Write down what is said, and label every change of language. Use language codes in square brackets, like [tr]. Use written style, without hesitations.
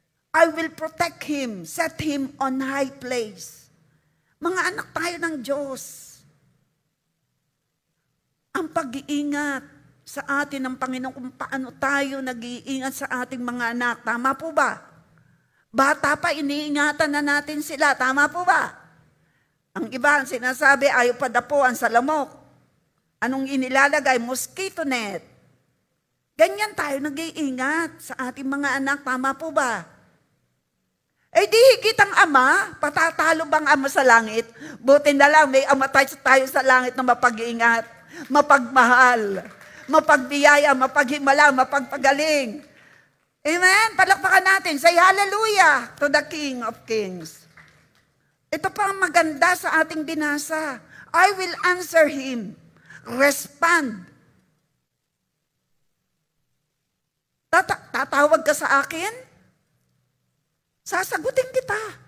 [en] I will protect him, set him on high place. [tl] Mga anak tayo ng Diyos. Ang pag-iingat sa atin ng Panginoon kung paano tayo nag-iingat sa ating mga anak. Tama po ba? Bata pa, iniingatan na natin sila. Tama po ba? Ang iba, ang sinasabi, ayaw padapuan sa lamok. Anong inilalagay? Mosquito net. Ganyan tayo nag-iingat sa ating mga anak. Tama po ba? Di higit ang ama. Patatalo bang ama sa langit? Buti na lang, may ama tayo sa langit na mapag-iingat, mapagmahal, mapagbiyaya, mapaghimala, mapagpagaling. Amen? Palakpakan natin. [en] Say hallelujah to the King of Kings. [tl] Ito pa ang maganda sa ating binasa. [en] I will answer him. Respond. [tl] Tatawag ka sa akin? Sasagutin kita.